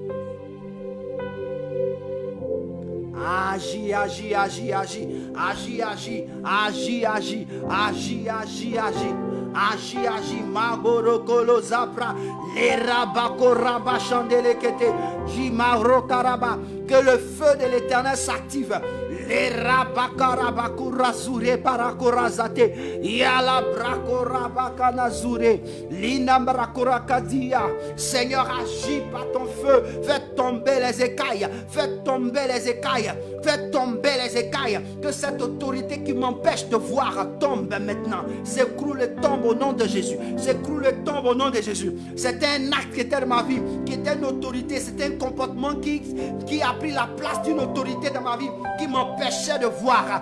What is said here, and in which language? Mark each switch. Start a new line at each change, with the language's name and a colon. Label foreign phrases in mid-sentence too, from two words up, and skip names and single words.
French: Agis, agis, agis, agis. Agis, agis, agis, agis. Agis, agis, agis. Agi, agi, magorokolo zapra, les rabakoraba chandelekete, jimarokaraba, que le feu de l'Éternel s'active. Les rabakarabakurazure parakorazate, yala brakorabakanazure, linambrakorakadia. Seigneur, agis par ton feu, fais tomber les écailles, fais tomber les écailles, fais tomber les écailles, que cette autorité qui m'empêche de voir tombe maintenant, s'écroule et tombe au nom de Jésus, s'écroule et tombe au nom de Jésus. C'était un acte qui était dans ma vie, qui était une autorité, c'était un comportement qui a pris la place d'une autorité dans ma vie, qui m'empêchait de voir.